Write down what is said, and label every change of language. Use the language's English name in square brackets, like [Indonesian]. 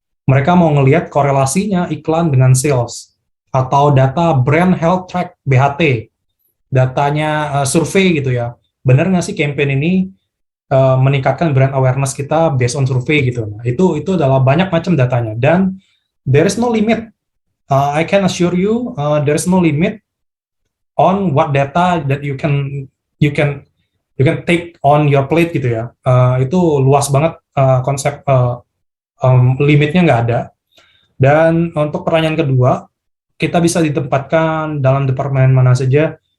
[Indonesian] Mereka mau ngelihat korelasinya iklan dengan sales. Atau data brand health track, BHT. Datanya survei gitu ya. Benar nggak sih campaign ini meningkatkan brand awareness kita based on survei gitu. Nah, itu adalah banyak macam datanya. [English] Dan there is no limit. I can assure you, there is no limit on what data that you can take on your plate gitu ya. [Indonesian] Itu luas banget konsep limitnya nggak ada. Dan untuk pertanyaan kedua, kita bisa ditempatkan dalam departemen mana saja.